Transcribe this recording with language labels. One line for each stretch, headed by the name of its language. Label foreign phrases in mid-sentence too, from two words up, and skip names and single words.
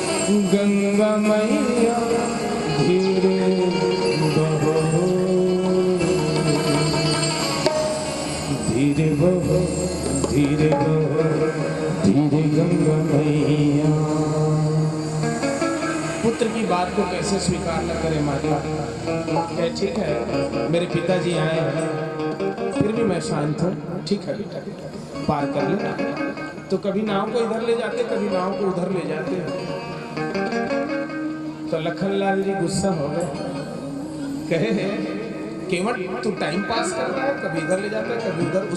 Hindi: गंगा मैया धीरे बहो, धीरे बहो, धीरे बहो, धीरे गंगा मैया। पुत्र की बात को कैसे स्वीकार न करे माता। ठीक है, मेरे पिताजी आए हैं, फिर भी मैं शांत हूँ। ठीक है बेटा, पार कर ले। तो कभी नाव को इधर ले जाते, कभी नाव को उधर ले जाते। तो लखनलाल जी गुस्सा हो गए, कहे केवट तू
English: time pass
Hindi: करता है, कभी इधर ले जाता है, कभी उधर।